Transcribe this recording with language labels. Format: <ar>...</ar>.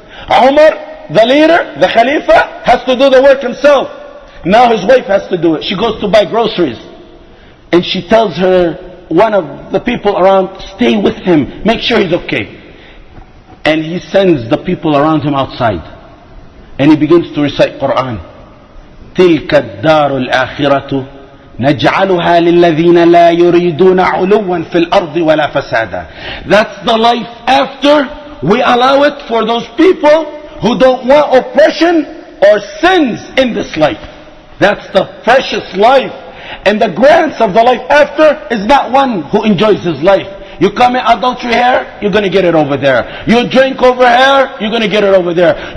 <en>Umar, the leader, the khalifah, has to do the work himself. Now his wife has to do it. She goes to buy groceries. And she tells one of the people around, stay with him, make sure he's okay. And he sends the people around him outside. And he begins to recite Qur'an.</en> <ar>تِلْكَ الدَّارُ الْآخِرَةُ نجعلها للذين لا يريدون علوا في الأرض ولا فسادا.</ar> <en>That's the life after. We allow it for those people who don't want oppression or sins in this life. That's the precious life. And the grants of the life after is not one who enjoys his life. You commit adultery here, you're going to get it over there. You drink over here, you're going to get it over there.</en>